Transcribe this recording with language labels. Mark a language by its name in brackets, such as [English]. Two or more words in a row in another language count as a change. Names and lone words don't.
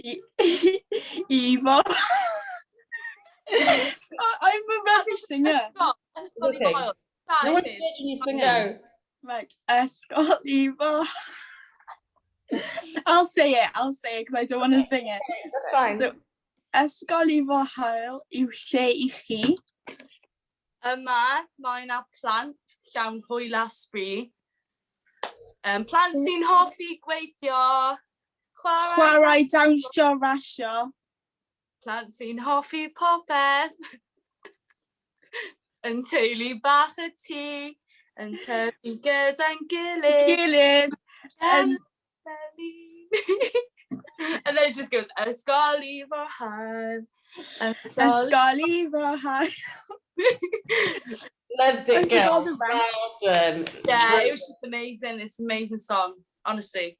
[English] Eva. I'm a rubbish singer. Okay. No one's judging you singing. No. Right. Ysgol Eva. I'll say it because I don't want to sing it. That's fine. So, [Welsh] Ysgol Ifra Hoyle yw lle I chi. Yma, mae yna plant llawn hwyl a sbri. Plant sy'n hoffi gweithio. Chwarae, dawnsio, rasio. Plant sy'n hoffi popeth. Yn teulu bach y tŷ. Yn tyfu gyda'n gilydd. Gilydd. [English] And then it just goes, [Welsh] Ysgol Ifra Hoyle. Ysgol Ifra Hoyle. [English] Loved it, girl. Well done. Yeah, it was just amazing. It's an amazing song, honestly.